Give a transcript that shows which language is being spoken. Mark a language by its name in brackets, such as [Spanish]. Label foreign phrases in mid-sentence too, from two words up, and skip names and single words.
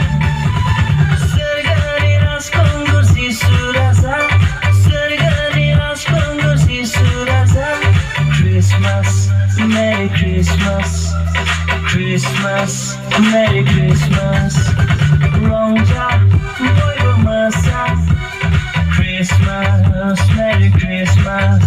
[Bodo] सोरगोनि राजखुंगुर जिसु राजा सोरगोनि राजखुंगुर जिसु राजा [English] Christmas, Merry Christmas Christmas, Merry Christmas [Bodo] रंजा बयबो मोसा [English] Christmas, Merry Christmas